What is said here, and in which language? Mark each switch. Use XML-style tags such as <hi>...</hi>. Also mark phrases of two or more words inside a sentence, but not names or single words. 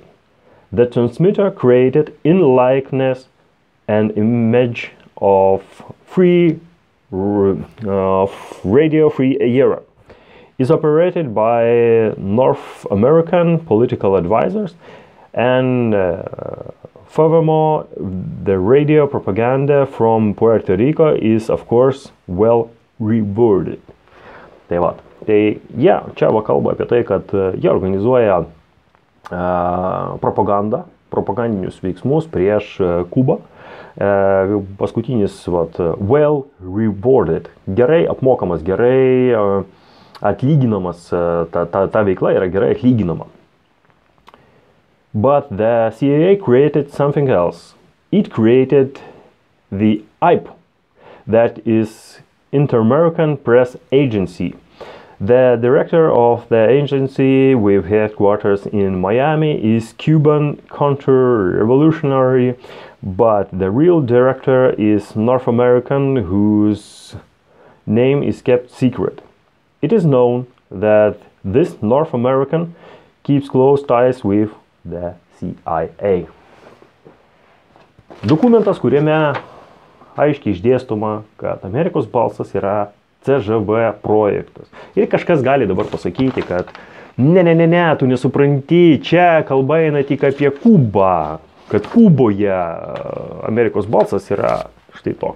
<en>The transmitter, created in likeness and image of Radio Free Europe, is operated by North American political advisors, and furthermore, the radio propaganda from Puerto Rico is, of course, well rewarded.</en> <lt>Tai va, tai jie čia kalba apie tai, kad jie organizuoja propagandinius veiksmus prieš Kubą. Paskutinis,</lt> <en>well rewarded,</en> <lt>gerai apmokamas, gerai atlyginamas, ta veikla yra gerai atlyginama.</lt> <en>But the CIA created something else. It created the IPE, that is Inter-American Press Agency. The director of the agency, with headquarters in Miami, is Cuban counter-revolutionary, but the real director is North American, whose name is kept secret. it is known that this North American keeps close ties with the CIA.</en> <lt>Dokumentas, kuriame aiškiai išdėstoma, kad Amerikos balsas yra CŽV projektas. Ir kažkas gali dabar pasakyti, kad ne, tu nesupranti, čia kalba eina tik apie Kubą, kad Kuboje Amerikos balsas yra štai toks.</lt>